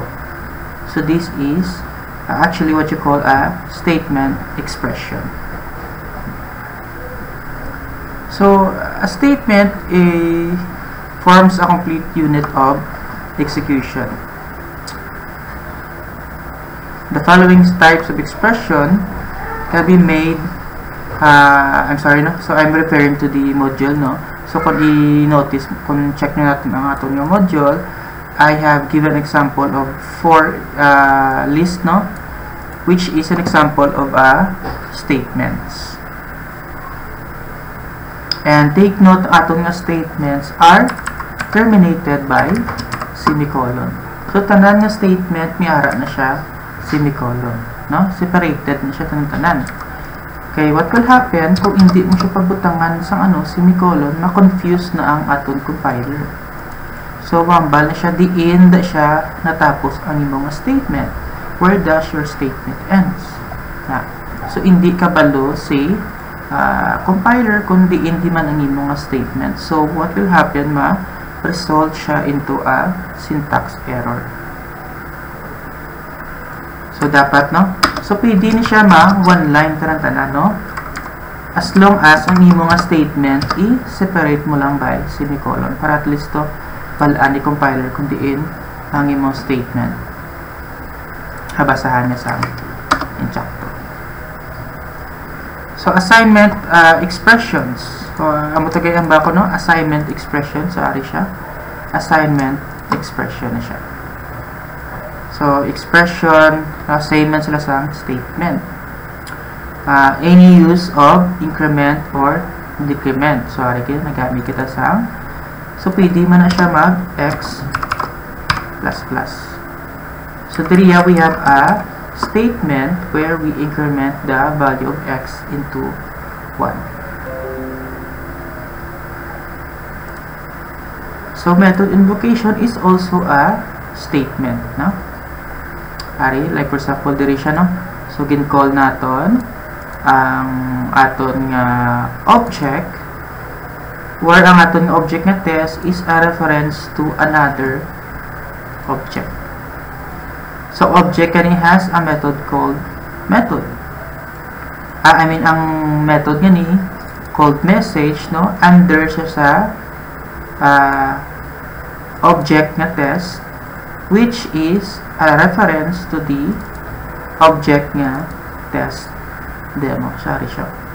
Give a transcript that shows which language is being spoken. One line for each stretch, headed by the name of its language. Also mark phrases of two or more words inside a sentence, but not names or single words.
English: So this is actually what you call a statement expression. So a statement forms a complete unit of execution. The following types of expression can be made. I'm sorry, no? So I'm referring to the module, no?
Hiligaynon: So kung i-notice, kung check nyo natin ang aton yung module,
English: I have given example of 4 list, no, which is an example of statements. And take note,
Hiligaynon: aton nga
English: statements are terminated by semicolon.
Hiligaynon: So tanan nga statement miara na siya semicolon, no? Separated na siya tanan. Okay,
English: what will happen
Hiligaynon: kung hindi mo siya pabutangan sa semicolon, ma-confuse na ang aton compiler. So, wambal na siya, diin na siya natapos ang imong statement.
English: Where does your statement ends? So,
Hiligaynon: hindi kabalo si compiler kung diin di man ang imong statement.
English: So, what will happen result siya into a syntax error. So,
Hiligaynon: dapat, no? So, pwede ni siya
English: one line
Hiligaynon: tanan, no?
English: As long as
Hiligaynon: ang imong statement i-separate mo lang by semicolon para
English: at least
Hiligaynon: to palaan ni compiler kung diin ang imong statement. Habasahan niya sa insakto.
English: So, assignment expressions. So,
Hiligaynon: amo tagay ang bako, no?
English: Assignment expression.
Hiligaynon: So, ari siya.
English: Assignment expression
Hiligaynon: na siya. So, expression, same man sila sa statement.
English: Any use of increment or decrement. So,
Hiligaynon: ari kita, nagamit kita sa so, pwede man na siya mag-x++.
English: So, here we have a statement where we increment the value of x into 1. So, method invocation is also a statement, no? Ari, like for example,
Hiligaynon: diri siya, no? So, gin-call naton ang aton nga object, where ang aton object nga test
English: is a reference to another object. So, object kani has a method called method.
Hiligaynon: Ang method nga ni called message, no? Under siya sa object nga test,
English: which is a reference to the object
Hiligaynon: nga test demo.